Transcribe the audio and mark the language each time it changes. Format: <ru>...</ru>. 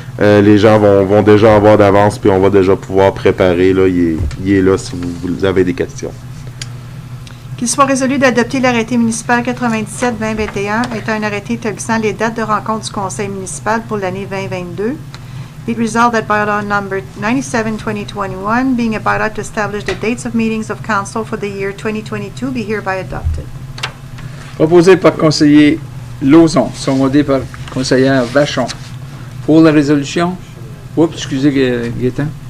<fr>Les gens vont déjà avoir d'avance puis on va déjà pouvoir préparer. Là, il est là si vous avez des questions. Qu'il soit résolu d'adopter l'arrêté municipal 97-2021 étant un arrêté établissant les dates de rencontre du conseil municipal pour l'année 2022.</fr> <en>Be it resolved that bylaw number 97-2021, being a bylaw to establish the dates of meetings of council for the year 2022, be hereby adopted.</en> <fr>Proposé par conseiller Lauzon, secondé par conseillère Vachon. Pour la résolution, oups, excusez Gaétan.</fr>